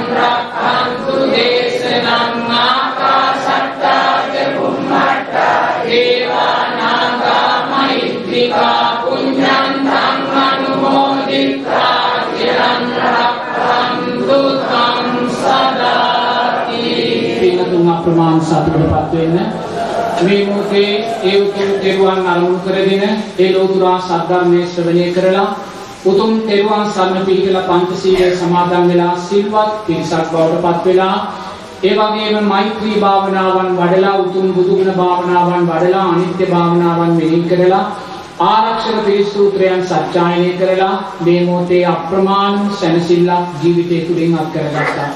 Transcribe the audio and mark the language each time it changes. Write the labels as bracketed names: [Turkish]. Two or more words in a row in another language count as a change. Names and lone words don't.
[Pali] रक्षन्तु देशनं आकाशट्टा च भूम्मट्टा देवानागा मयित्रिका पुण्यन्तं अनुमोदित्वा चिरं रक्षन्तु तं सदाति [Sinhala] පින්නතුන් අප්‍රමාණ සතුටටපත් වෙන්න මේ මොහොතේ ඒ උතුම් තෙරුවන් අරමුණු කරගෙන ඒ ලෝතුරා සද්ධර්මයේ ශ්‍රවණය කරලා උතුම් තෙරුවන් සරණ පිහිටලා පංචශීලයේ සමාදන් වෙලා සිල්වත් පිරිසක් බවට පත් වෙලා ඒ වගේම මෛත්‍රී භාවනාවන් වඩලා උතුම් බුදුගුණ භාවනාවන් වඩලා අනිත්‍ය භාවනාවන් මෙහි කරලා ආරක්ෂක පිරිස් සූත්‍රයන් සත්‍යයනය කරලා මේ මොහොතේ අප්‍රමාණ සැනසෙල්ලක් ජීවිතේ තුලින් අත් කරගත්තා.